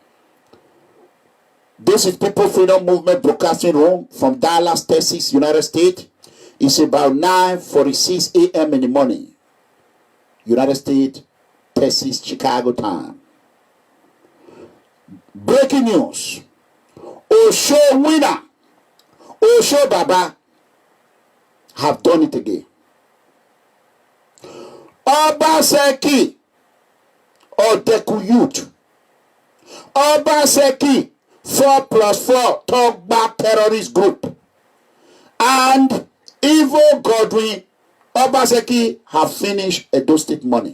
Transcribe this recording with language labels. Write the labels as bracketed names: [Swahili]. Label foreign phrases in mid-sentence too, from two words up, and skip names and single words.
[English] This is People Freedom Movement Broadcasting Room from Dallas, Texas, United States. It's about 9:46 a.m. in the morning. United States, Texas, Chicago time. Breaking news. Osho winner, Osho Baba, have done it again. Obaseki, Odeku Youth, Obaseki, 4+4 Togba terrorist group, and Evil Godwin Obaseki have finished Edo State money.